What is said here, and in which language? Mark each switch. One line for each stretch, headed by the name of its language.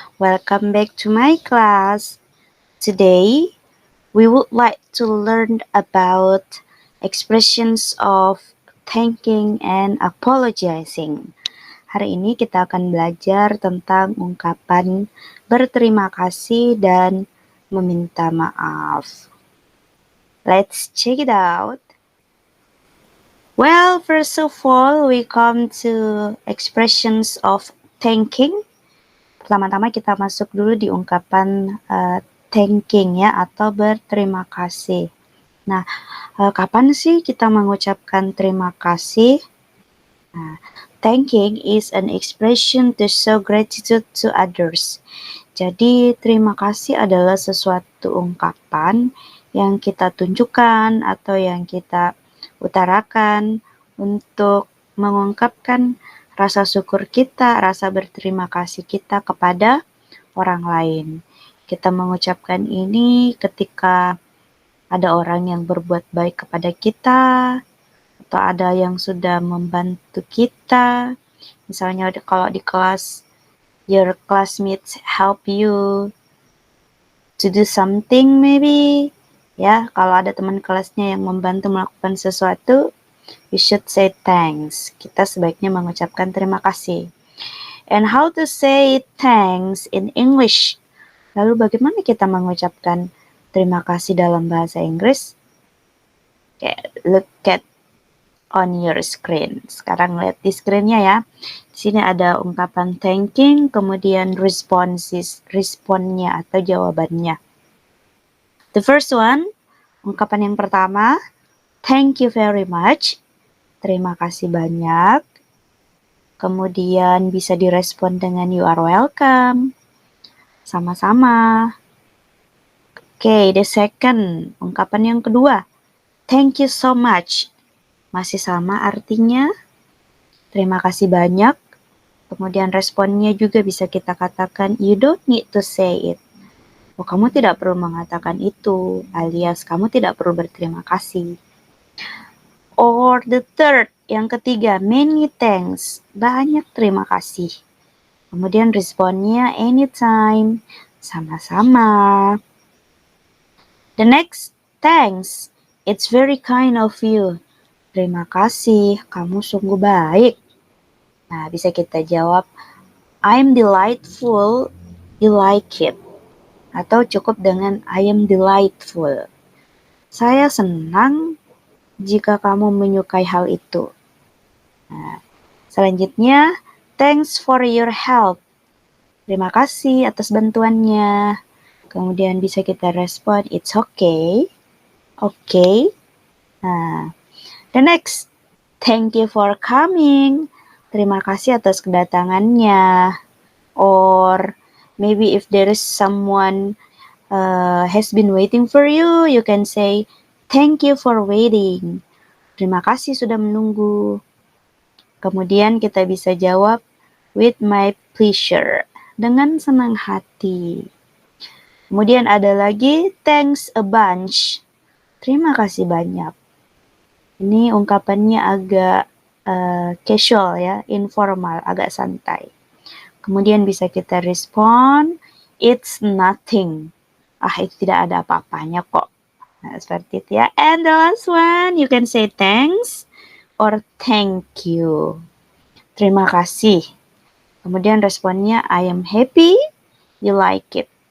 English: Welcome back to my class. Today, we would like to learn about expressions of thanking and apologizing.
Indonesian: Hari ini kita akan belajar tentang ungkapan berterima kasih dan meminta maaf.
English: Let's check it out. Well, first of all, we come to expressions of thanking.
Indonesian: Pertama-tama kita masuk dulu di ungkapan thanking ya, atau berterima kasih. Nah, kapan sih kita mengucapkan terima kasih?
English: Nah, thanking is an expression to show gratitude to others.
Indonesian: Jadi, terima kasih adalah sesuatu ungkapan yang kita tunjukkan atau yang kita utarakan untuk mengungkapkan rasa syukur kita, rasa berterima kasih kita kepada orang lain. Kita mengucapkan ini ketika ada orang yang berbuat baik kepada kita, atau ada yang sudah membantu kita.
English: Misalnya kalau di kelas, your classmates help you to do something maybe.
Indonesian: Ya, kalau ada teman kelasnya yang membantu melakukan sesuatu,
English: you should say thanks.
Indonesian: Kita sebaiknya mengucapkan terima kasih.
English: And how to say thanks in English?
Indonesian: Lalu bagaimana kita mengucapkan terima kasih dalam bahasa Inggris?
English: Okay, look at on your screen.
Indonesian: Sekarang lihat di screen-nya ya. Di sini ada ungkapan thanking, kemudian responnya atau jawabannya.
English: The first one,
Indonesian: ungkapan yang pertama,
English: thank you very much.
Indonesian: Terima kasih banyak. Kemudian bisa direspon dengan
English: you are welcome.
Indonesian: Sama-sama.
English: Okay, the second,
Indonesian: ungkapan yang kedua,
English: thank you so much.
Indonesian: Masih sama artinya, terima kasih banyak. Kemudian responnya juga bisa kita katakan,
English: you don't need to say it.
Indonesian: Oh, kamu tidak perlu mengatakan itu, alias kamu tidak perlu berterima kasih.
English: Or the third,
Indonesian: yang ketiga,
English: many thanks,
Indonesian: banyak terima kasih. Kemudian responnya anytime, sama-sama.
English: The next, thanks, it's very kind of you.
Indonesian: Terima kasih, kamu sungguh baik. Nah, bisa kita jawab,
English: I'm delightful, you like it.
Indonesian: Atau cukup dengan
English: I am delightful.
Indonesian: Saya senang jika kamu menyukai hal itu. Nah, selanjutnya,
English: thanks for your help.
Indonesian: Terima kasih atas bantuannya. Kemudian bisa kita respon,
English: it's okay. Okay. Nah, the next, thank you for coming.
Indonesian: Terima kasih atas kedatangannya.
English: Or maybe if there is someone has been waiting for you, you can say, thank you for waiting.
Indonesian: Terima kasih sudah menunggu. Kemudian kita bisa jawab,
English: with my pleasure.
Indonesian: Dengan senang hati. Kemudian ada lagi,
English: thanks a bunch.
Indonesian: Terima kasih banyak. Ini ungkapannya agak casual ya, informal, agak santai. Kemudian bisa kita respon,
English: it's nothing.
Indonesian: Itu tidak ada apa-apanya kok. Nah, seperti itu ya.
English: And the last one, you can say thanks or thank you.
Indonesian: Terima kasih. Kemudian responnya,
English: I am happy, you like it.